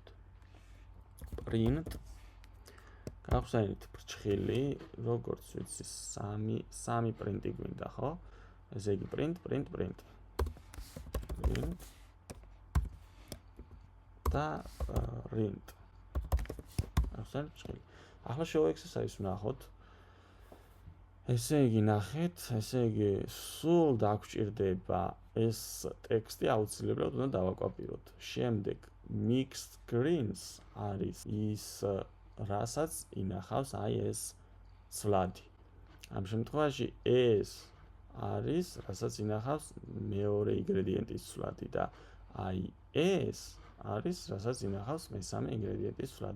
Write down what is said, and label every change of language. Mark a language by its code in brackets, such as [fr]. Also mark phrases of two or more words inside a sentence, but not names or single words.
[ka] print გავხსენით ბრჭყილი, როგორც ვიცი, 3 პრინტი გვინდა, ხო? ესე იგი print და print. გავხსენით ბრჭყილი. ახლა [en] show exercise [ka] ვნახოთ. ესე იგი ნახეთ, ესე იგი სულ დაგვჭირდება ეს ტექსტი აუცილებლად უნდა დავაკვირდოთ. შემდეგ [en] mixed greens [ka] არის ის რასაც ინახავს აი ეს ცვლადი. ამ შემთხვევაში ეს არის რასაც ინახავს მეორე ინგრედიენტის ცვლადი და აი ეს არის რასაც ინახავს მესამე ინგრედიენტის ცვლადი.